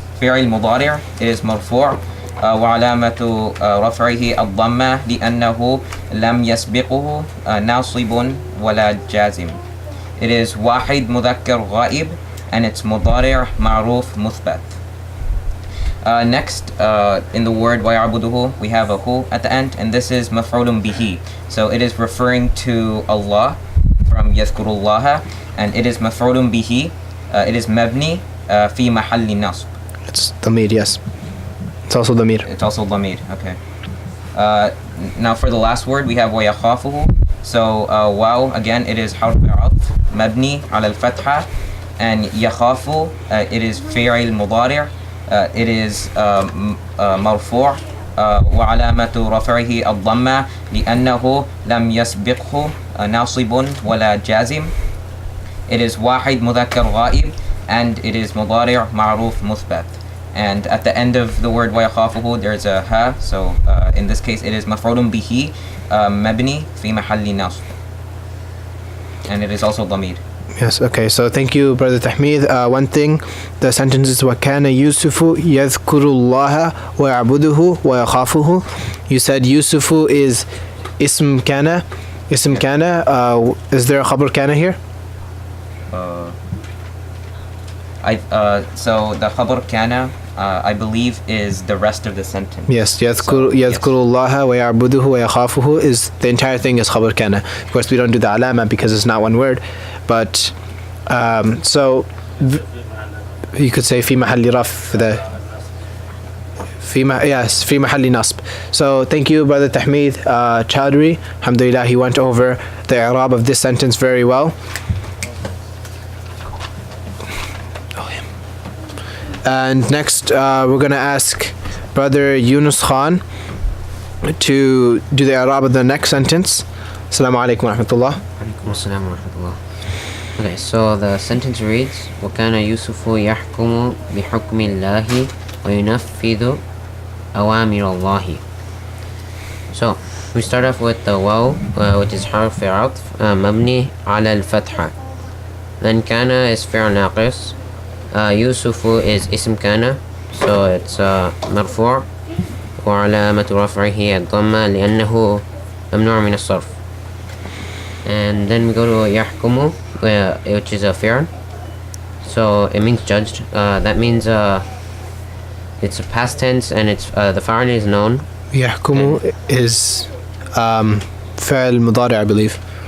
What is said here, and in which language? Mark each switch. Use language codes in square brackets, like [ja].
[ar] فعل مضارع, it is مرفوع, وعلامة رفعه الضمة لأنه لم يسبقه ناصب ولا جازم. It is واحد مذكر غائب, and it's مضارع معروف مثبت. [en] Next, in the word ويعبده, we have a hu at the end, and this is مفعول به. So it is referring to Allah from يذكر الله, and it is مفعول به. [ar] It is مبني في محل نصب. [en] It's ضمير, yes. It's also ضمير. It's also ضمير, okay. Now for the last word, we have ويخافه. [ar] So واو, again, it is حرف عطف مبني على الفتحة, and يخاف, it is فعل مضارع, it is مرفوع, وعلامة رفعه الضمة لأنه لم يسبقه ناصب ولا جازم. It is واحد مذكر غائب, and it is مضارع معروف مثبت. [en] And at the end of the word ويخافه, there's a ha, so in this case it is مفعول به مبني في محل نصب, and it is also ضمير. Yes, okay, so thank you, Brother Tahmid. [ar] One thing, the sentence is وَكَانَ يُوسُفُ يَذْكُرُ اللَّهَ وَيَعْبُدُهُ وَيَخَافُهُ. [en] You said Yusufu is ism kana. Ism kana. Is there a khabar kana here? So the khabar kana, I believe, is the rest of the sentence. Yes, يذكر الله ويعبده ويخافه is the entire thing is khabar kana. Of course, we don't do the alama because it's not one word, but so you could say في محل رفع the في محل نصب. So thank you, Brother Tahmid Chowdhury. Alhamdulillah, he went over the i'rab of this sentence very well. And next, we're going to ask Brother Yunus Khan to do the i'rab of the next sentence. [ar] Assalamu alaikum wa rahmatullah. Alaikum assalam wa rahmatullah. Okay, so the sentence reads, وَكَانَ يُوسُفُ يَحْكُمُ بِحُكْمِ اللَّهِ وَيُنَفِّذُ أَوَامِرَ اللَّهِ. [en] So, we start off with the waw, which is حرف عطف مبني على الفتحة. Then kana is فعل ناقص. [ar] يوسف is اسم كان, so it's مرفوع, وعلامة رفعه الضمة لأنه ممنوع من الصرف. [en] And then we go to يحكم, which is a fi'l, so it means judged. That means it's a past tense, and it's the fa'il is known. يحكم is فعل مضارع, I believe.